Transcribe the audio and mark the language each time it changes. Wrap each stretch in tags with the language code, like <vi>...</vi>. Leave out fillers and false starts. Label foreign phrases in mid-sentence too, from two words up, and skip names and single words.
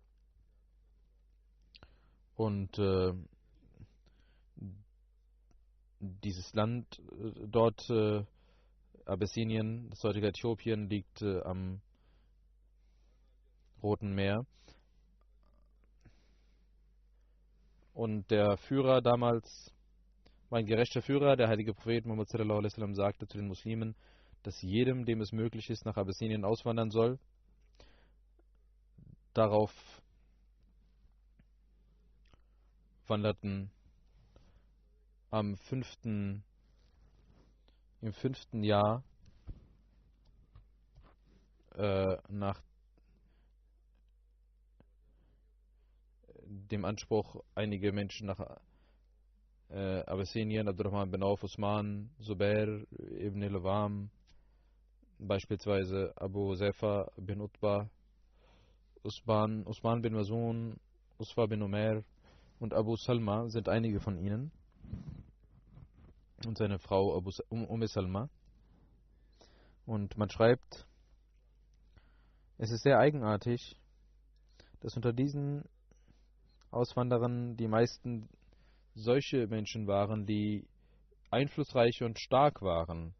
<de>Und dieses Land dort, Abessinien, das heutige Äthiopien, liegt am Roten Meer. Und der Führer damals war ein gerechter Führer. Der heilige Prophet Muhammad</de> <ar>صلى الله عليه وسلم</ar> <de>sagte zu den Muslimen, dass jedem, dem es möglich ist, nach Abessinien auswandern soll. Darauf wanderten im 5. Jahr nach dem Anspruch einige Menschen nach Abessinien, Abdurrahman bin Auf, Usman, Zubair ibn Lawam, beispielsweise Abu Zefa bin Utbah, Usman bin Mazun, Usfa bin Umair und Abu Salma sind einige von ihnen und seine Frau Salma. Und man schreibt, es ist sehr eigenartig, dass unter diesen Auswanderern die meisten solche Menschen waren, die einflussreich und stark waren.</de>